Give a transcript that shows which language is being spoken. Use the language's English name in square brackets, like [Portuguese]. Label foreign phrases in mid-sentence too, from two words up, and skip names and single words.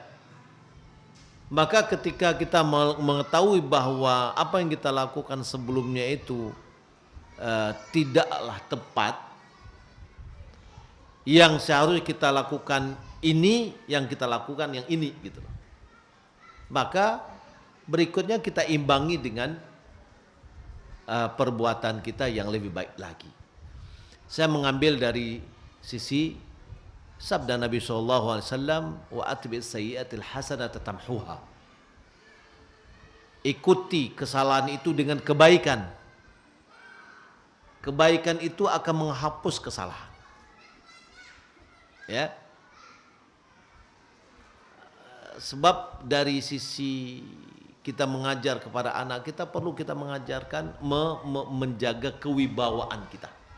[Indonesian] Maka ketika kita mengetahui bahwa apa yang kita lakukan sebelumnya itu tidaklah tepat, yang seharusnya kita lakukan ini, yang kita lakukan yang ini gitu. Maka berikutnya kita imbangi dengan perbuatan kita yang lebih baik lagi. Saya mengambil dari sisi sabda Nabi SAW, [Arabic] وأتبع السيئة الحسنة تمحها. [Indonesian] Ikuti kesalahan itu dengan kebaikan. Kebaikan itu akan menghapus kesalahan. Ya. Sebab dari sisi kita mengajar kepada anak kita, perlu kita mengajarkan menjaga kewibawaan kita.